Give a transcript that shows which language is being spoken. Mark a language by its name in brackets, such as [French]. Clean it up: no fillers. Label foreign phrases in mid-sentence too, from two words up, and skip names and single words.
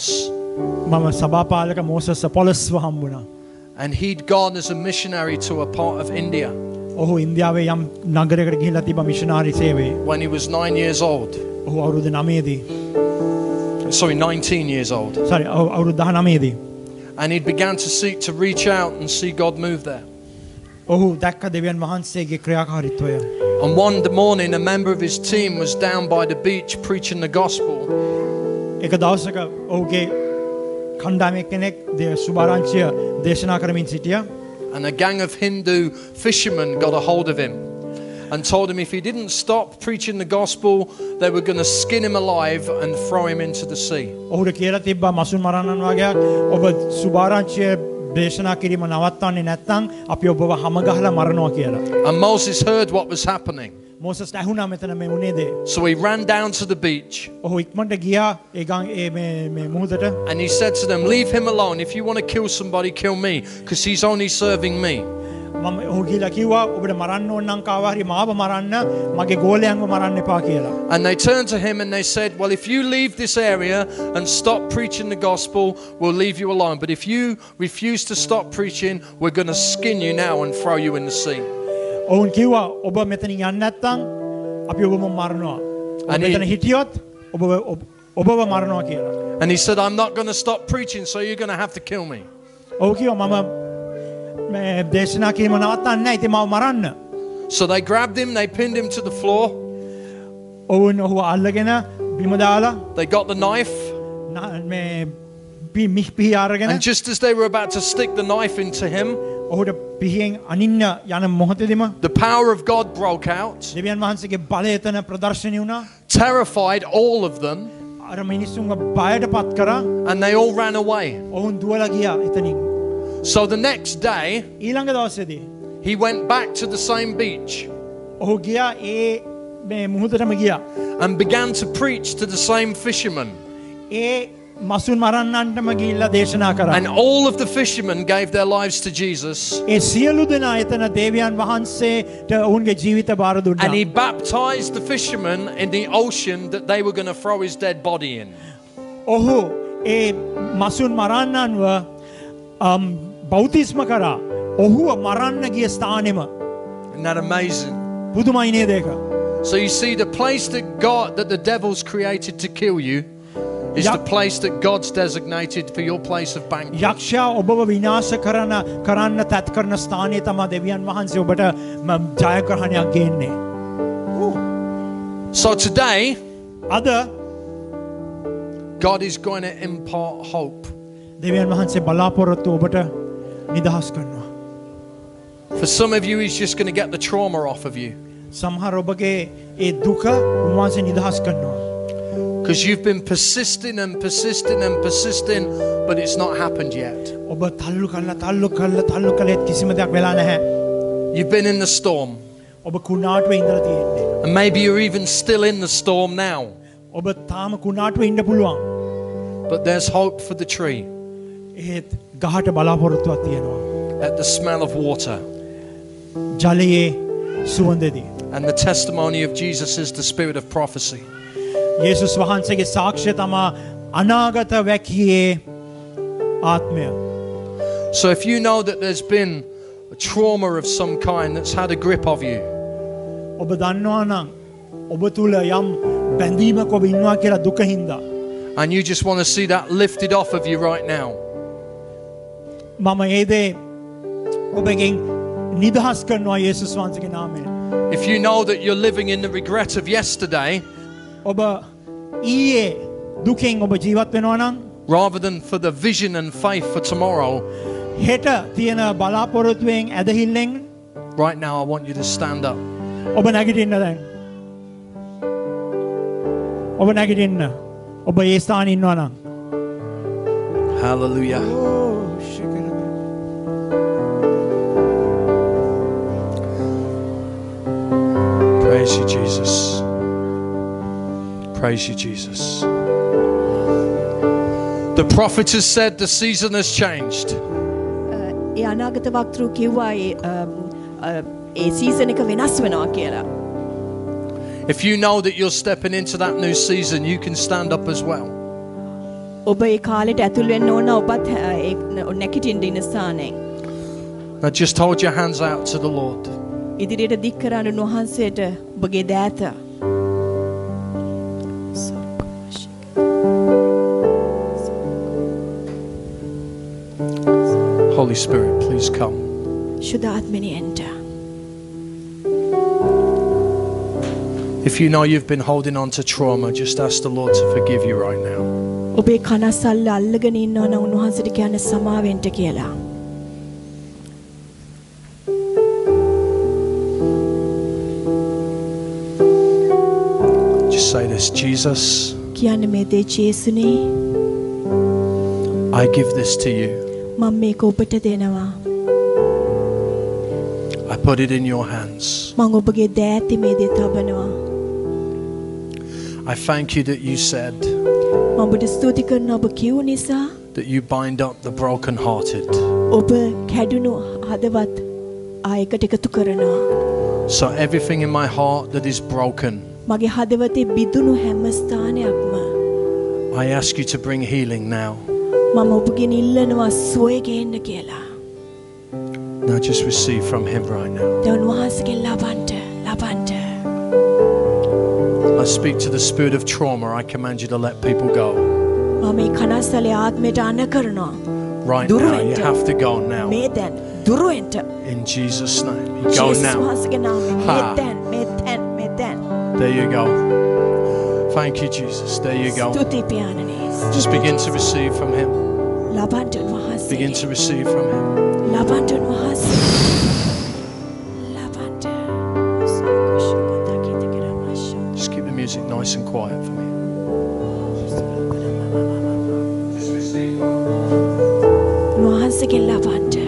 [Sinhala] මම සභාපාලක මෝසස් අපොලොස්ව හම්බුණා. [English] And he'd gone as a missionary to a part of India [Sinhala] ඔහු ඉන්දියාවේ යම් නගරයකට ගිහිල්ලා තිබ්බා මිෂනරි සේවයේ. [English] when he was 9 years old. [Sinhala] ඔහු අවුරුදු 9දී. [English] Sorry, 19 years old. [Sinhala] අවුරුදු 19දී. [English] And he began to seek to reach out and see God move there. [Sinhala] ඔහු දැක්ක දෙවියන් වහන්සේගේ ක්‍රියාකාරීත්වය. [English] And one morning, a member of his team was down by the beach preaching the gospel. [Sinhala] එක දවසක ඔහුගේ කණ්ඩායමක් කෙනෙක් සුභාරංචිය දේශනා කරමින් සිටියා. [English] And a gang of Hindu fishermen got a hold of him and told him if he didn't stop preaching the gospel, they were going to skin him alive and throw him into the sea. [Sinhala] ඔහුට කියලා තිබ්බා මසුන් මරන්නන් වගේක් ඔබ සුභාරංචිය දේශනා කිරීම නවත්තන්නේ නැත්නම් අපි ඔබව හැම ගහලා මරනවා කියලා. [English] And Moses heard what was happening. [Sinhala] මෝසස් ඇහුණා මෙතන මේ වුණේ දේ. [English] So he ran down to the beach. [Sinhala] ඔහු ඉක්මනට ගියා මේ මුහුදට. [English] And he said to them, leave him alone. If you want to kill somebody, kill me, because he's only serving me. [Sinhala] මම ඔහු ගිහලා කිව්වා ඔබට මරන්න ඕන නම් කාව හරි මාව මරන්න මගේ ගෝලයන්ව මරන්න එපා කියලා. [English] And they turned to him and they said, well, if you leave this area and stop preaching the gospel, we'll leave you alone. But if you refuse to stop preaching, we're going to skin you now and throw you in the sea. [Sinhala] ඔවුන් කිව්වා ඔබ මෙතනින් යන්න නැත්නම් අපි ඔබව මරනවා. ඔබ මෙතන හිටියොත් ඔබව මරනවා කියලා. [English] And he said, I'm not going to stop preaching, so you're going to have to kill me. [Sinhala] ඔව් කිව්වා මම මේ දේශනා කිරීම නවත්තන්නේ නැහැ. ඉතින් මාව මරන්න. [English] So they grabbed him, they pinned him to the floor. [Sinhala] ඔවුන් ඔහුව අල්ලගෙන බිම දාලා [English] They got the knife. [Sinhala] මේ පිහි අරගෙන [English] And just as they were about to stick the knife into him, [Sinhala] ඔහුට පිහියෙන් අනින්න යන මොහොතේදීම [English] the power of God broke out, [Sinhala] දෙවියන් වහන්සේගේ බලය එතන ප්‍රදර්ශනය වුණා. [English] terrified all of them, [Sinhala] අර මිනිස්සුන්ව බයටපත් කරා. [English] and they all ran away. [Sinhala] ඔවුන් දුවලා ගියා එතනින්. [English] So the next day, [Sinhala] ඊළඟ දවසේදී [English] he went back to the same beach [Sinhala] ඔහු ගියා ඒ මේ මුහුදටම ගියා. [English] and began to preach to the same fishermen. [Sinhala] ඒ මසුන් මරන්නන්ටම ගිහිල්ලා දේශනා කරා. [English] And all of the fishermen gave their lives to Jesus. [Sinhala] ඒ සියලු දෙනා එතන දෙවියන් වහන්සේට ඔවුන්ගේ ජීවිත බාර දුන්නා. [English] And he baptized the fishermen in the ocean that they were going to throw his dead body in. [Sinhala] ඔහු ඒ මසුන් මරන්නන්ව බෞතිස්ම කරා. ඔහුව මරන්න ගිය ස්ථානෙම. [English] Isn't that amazing? [Sinhala] පුදුමයි නේද ඒක? [English] So you see, the place that the devil's created to kill you is the place that God's designated for your place of banquet. [Sinhala] යක්ෂයා ඔබව විනාශ කරන්න තත් කරන ස්ථානයේ තමයි දෙවියන් වහන්සේ ඔබට ජයග්‍රහණයක් ගේන්නේ. [English] So today, [Sinhala] අද [English] God is going to impart hope. [Sinhala] දෙවියන් වහන්සේ බලාපොරොත්තු ඔබට නිදහස් කරනවා. [English] For some of you, he's just going to get the trauma off of you. [Sinhala] සමහර ඔබගේ ඒ දුක උන්වහන්සේ නිදහස් කරනවා. [English] Because you've been persisting and persisting and persisting, but it's not happened yet. [Sinhala] ඔබ තල්ලු කළා කිසිම දෙයක් වෙලා නැහැ. [English] You've been in the storm. [Sinhala] ඔබ කුණාටුවේ ඉඳලා තියෙන්නේ. [English] And maybe you're even still in the storm now. [Sinhala] ඔබ තාම කුණාටුවේ ඉන්න පුළුවන්. [English] But there's hope for the tree. [Sinhala] ඒත් ගහට බලාපොරොත්තුවක් තියෙනවා. [English] At the smell of water. [Sinhala] ජලයේ සුවඳදී. [English] And the testimony of Jesus is the spirit of prophecy. [Sinhala] යේසුස් වහන්සේගේ සාක්ෂිය තමා අනාගත වැකියේ ආත්මය. [English] So if you know that there's been a trauma of some kind that's had a grip of you, [Sinhala] ඔබ දන්නවා නම් ඔබ තුල යම් බැඳීමක් ඔබ ඉන්නවා කියලා දුක හින්දා. [English] and you just want to see that lifted off of you right now, [Sinhala] මම ඒ දේ ඔබගෙන් නිදහස් කරනවා යේසුස් වහන්සේගේ නාමයෙන්. [English] if you know that you're living in the regret of yesterday, [Sinhala] ඔබ ඊයේ දුකෙන් ඔබ ජීවත් වෙනවා නම් [English] rather than for the vision and faith for tomorrow, [Sinhala] හෙට තියෙන බලාපොරොත්තුවෙන් ඇදහිල්ලෙන් [English] right now I want you to stand up. [Sinhala] ඔබ නැගිටින්න දැන්. ඔබ නැගිටින්න. ඔබ ඒ ස්ථානයේ ඉන්නවා නම්. [English] Hallelujah. Praise you, Jesus. Praise you, Jesus. The prophet has said the season has changed. [Sinhala] ඒ අනාගත වක්තෘ කිව්වා ඒ සීසන් එක වෙනස් වෙනවා කියලා. [English] If you know that you're stepping into that new season, you can stand up as well. [Sinhala] ඔබ ඒ කාලෙට ඇතුල් වෙන්න ඕන ඔබත් නැගිටින්න ඉන්න ස්ථානයෙන්. [English] Now just hold your hands out to the Lord. [Sinhala] ඉදිරියට දික් කරන්න උන්වහන්සේට ඔබගේ දෑත. [English] Holy Spirit, please come. [Sinhala] ශුද්ධාත්මනි enter. [English] If you know you've been holding on to trauma, just ask the Lord to forgive you right now. [Sinhala] ඔබේ කනස්සල්ල අල්ලගෙන ඉන්නවා නම් උන්වහන්සේට කියන්න සමාවෙන්න කියලා. [English] Just say this, Jesus, [Sinhala] කියන්න මේ දේ ජේසුනේ [English] I give this to you. [Sinhala] මම මේක ඔබට දෙනවා. [English] I put it in your hands. [Sinhala] මම ඔබගේ දෑතේ මේ දේ තබනවා. [English] I thank you that you said [Sinhala] මම ඔබට ස්තුති කරනවා ඔබ කිව් නිසා [English] that you bind up the brokenhearted. [Sinhala] ඔබ කැඩුණු හදවත් ආයකට එකතු කරනවා. [English] So everything in my heart that is broken, [Sinhala] මගේ හදවතේ බිඳුණු හැම ස්ථානයක්ම [English] I ask you to bring healing now. [Sinhala] මම ඔබගෙන් ඉල්ලනවා සුවය ගේන්න කියලා. [English] Now just receive from him right now. [Sinhala] දැන් උන්වහන්සේගෙන් ලබන්න. [English] I speak to the spirit of trauma. I command you to let people go. [Sinhala] මම මේ කනස්සලේ ආත්මයට අන කරනවා. [English] Right now, you have to go now. [Sinhala] මේ දැන් දුරෙන්ට. [English] In Jesus' name, you go now. [Sinhala] උන්වහන්සේගේ නාමයෙන් මේ දැන්. [English] There you go. Thank you, Jesus. There you go. [Sinhala] ස්තුති පියාණනි. [English] Just begin to receive from him. [Sinhala] ලබන්න උන්වහන්සේ. [English] Begin to receive from him. [Sinhala] ලබන්න උන්වහන්සේ. [English] Just keep the music nice and quiet for me. [Sinhala] උන්වහන්සේගෙන් ලබන්න.